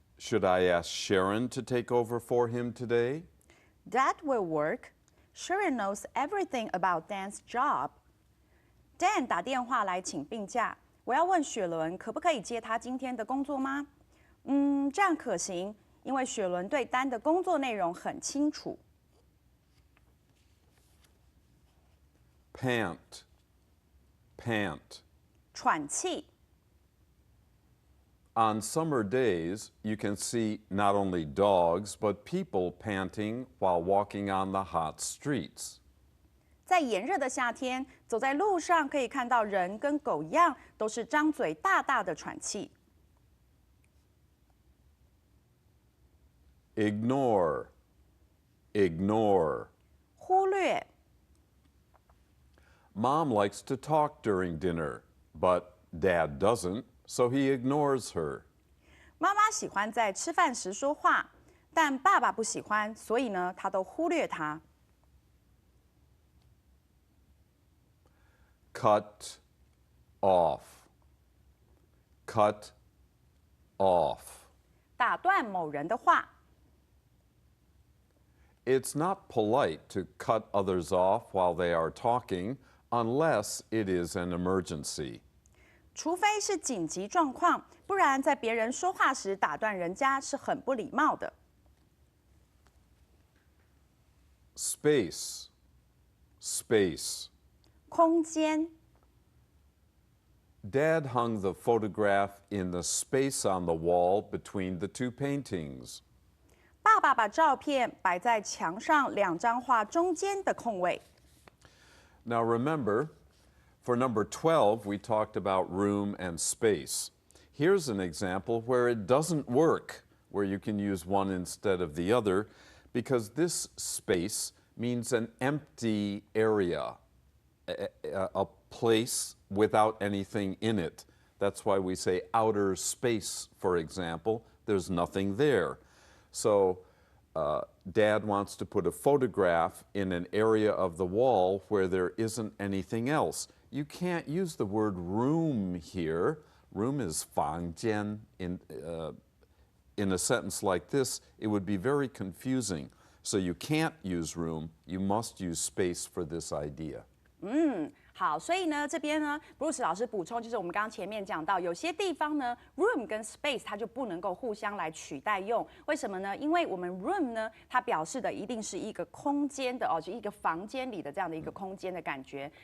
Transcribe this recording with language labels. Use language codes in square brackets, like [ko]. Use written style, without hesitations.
[en] Should I ask Sharon to take over for him today? That will work. Sharon knows everything about Dan's job. [zh] Dan 打电话来请病假，我要问雪伦可不可以接他今天的工作吗？这样可行，因为雪伦对丹的工作内容很清楚。 [en] Pant. Pant. [zh] 喘气。 [en] On summer days, you can see not only dogs, but people panting while walking on the hot streets. [zh] 在炎热的夏天，走在路上可以看到人跟狗一样，都是张嘴大大的喘气。 [en] Ignore. Ignore. [zh] 忽略。 [en] Mom likes to talk during dinner, but Dad doesn't, so he ignores her. [zh] 妈妈喜欢在吃饭时说话，但爸爸不喜欢，所以呢，他都忽略她。 [en] Cut off. Cut off. [zh] 打断某人的话。 [en] It's not polite to cut others off while they are talking unless it is an emergency. [zh] 除非是紧急状况，不然在别人说话时打断人家是很不礼貌的。 [en] Space. Space. [zh] 空间。 [en] Dad hung the photograph in the space on the wall between the two paintings. [zh] 爸爸把照片摆在墙上两张画中间的空位。 [en] Now remember, for number 12, we talked about room and space. Here's an example where it doesn't work, where you can use one instead of the other, because this space means an empty area, a place without anything in it. That's why we say outer space, for example. There's nothing there. So Dad wants to put a photograph in an area of the wall where there isn't anything else. You can't use the word room here. Room is 房间. In a sentence like this, it would be very confusing. So you can't use room. You must use space for this idea. [zh] 好，所以呢，这边呢，Bruce 老师补充，就是我们刚刚前面讲到，有些地方呢，room 跟 space 它就不能够互相来取代用。为什么呢？因为我们 room 呢，它表示的一定是一个空间的哦，就一个房间里的这样的一个空间的感觉。